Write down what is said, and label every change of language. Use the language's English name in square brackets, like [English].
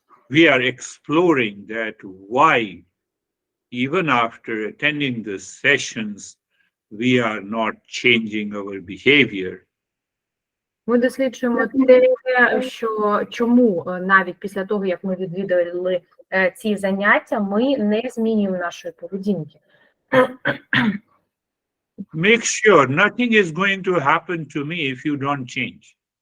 [English] We are exploring that why, even after attending the sessions, we are not changing our behavior. [Ukrainian] Ми досліджуємо те, що чому навіть після того, як ми відвідали ці заняття, ми не змінюємо нашої поведінки. [English] Make sure nothing is going to happen to me if you don't change.